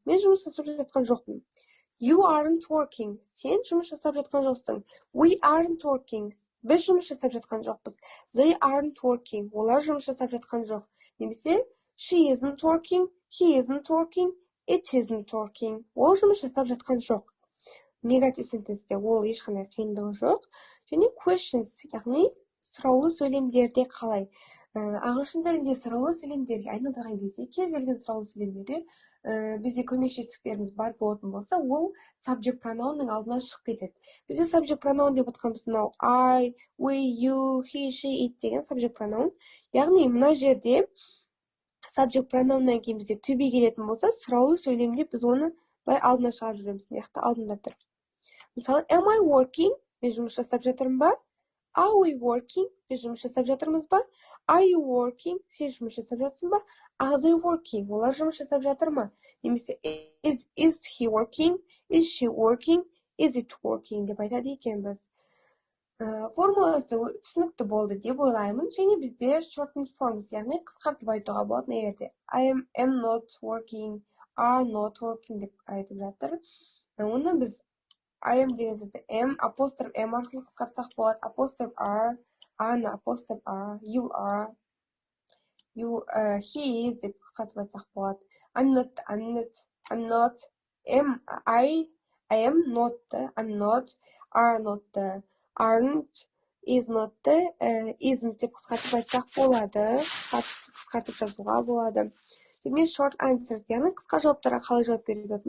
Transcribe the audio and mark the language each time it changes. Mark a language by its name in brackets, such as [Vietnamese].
[Kazakh] Мен жұмыс жасап жатқан жоқпын. [English] You aren't working. [Kazakh] Сен жұмыс жасап жатқан жоқсың. [English] We aren't working. [Kazakh] Біз жұмыс жасап жатқан жоқпыз. [English] They aren't working. [Kazakh] Олар жұмыс жасап жатқан жоқ. [English] Немесе, she isn't working. He isn't working. It isn't working. [Kazakh] Ол жұмыс жасап жатқан жоқ. Негатив сентенсте ол ешқандай қиындығы жоқ. Және questions, яғни сұраулы сөйлемдерде қалай? Ағылшын тілінде сұраулы сөйлемдерге айналдырған кезде, кез келген сұраулы сөйлемдерде бізде көмекші етістіктеріміз бар болатын болса, ол subject pronounның алдынан шығып кетеді. Бізде subject pronoun деп отқанымыз мынау I, we, you, he, she, it деген subject pronoun. Яғни мына жерде subject pronounнан кейін бізде to be келетін болса, сұраулы сөйлемде біз оны былай алдына шығарып жүреміз. Яқты алдында тұр. [English] Мысалы, am I working? [Kazakh] Мен жұмыс жасап жатырмын ба? [English] Are we working? [Kazakh] Біз жұмыс жасап жатырмыз ба? [English] Are you working? [Kazakh] Сен жұмыс жасап жатсың ба? [English] Are they working? [Kazakh] Олар жұмыс жасап жатыр ма? [English] Немесе is he working? Is she working? Is it working? [Kazakh] Деп айтады екенбіз. Формуласы түсінікті болды деп ойлаймын. Және бізде shortened forms, яғни қысқартып айтуға болады егерде. [English] I am not working, are not working [Kazakh] деп айтып жатыр. Оны біз I am деген сөзді m, апостроф m арқылы қысқартсақ болады. Апостроф r, аны апостроф r, you are, he is деп қысқартып айтсақ болады. [English] I'm not, m, I am not, I'm not, are not, aren't, is not, isn't [Kazakh] деп қысқартып айтсақ болады. Қысқартып жазуға болады. Және short answers, яғни қысқа жауаптарға қалай жауап береді.